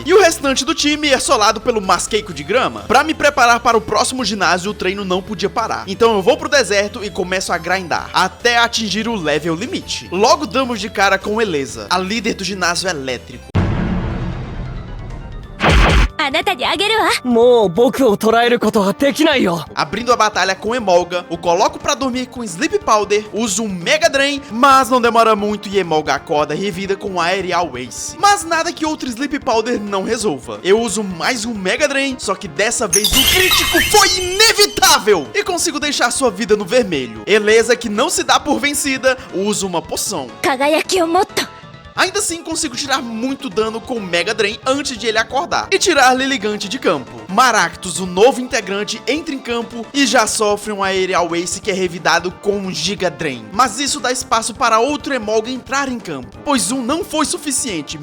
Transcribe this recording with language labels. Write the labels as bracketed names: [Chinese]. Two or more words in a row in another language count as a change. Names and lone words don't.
[Portuguese] E o restante do time é solado pelo Masqueico de Grama. Para me preparar para o próximo ginásio, o treino não podia parar. Então eu vou pro deserto e começo a grindar, até atingir o level limite. Logo damos de cara com Elesa, a líder do ginásio elétrico. [Japanese] あなたにあげるわ。もう僕を捕らえることはできないよ。 [Portuguese] Abrindo a batalha com Emolga, o coloco pra dormir com Sleep Powder, uso um Mega Drain, mas não demora muito e Emolga acorda revida com Aerial Ace. Mas nada que outro Sleep Powder não resolva. Eu uso mais um Mega Drain, só que dessa vez o crítico foi inevitável e consigo deixar sua vida no vermelho. Eleza, que não se dá por vencida, usa uma poção. [Japanese] 輝きをもっと。 [Portuguese] Ainda assim, consigo tirar muito dano com Mega Drain antes de ele acordar e tirar Lilligant de campo. Maractus, o novo integrante, entra em campo e já sofre um Aerial Ace que é revidado com um Giga Drain. Mas isso dá espaço para outro Emolga entrar em campo, pois um não foi suficiente.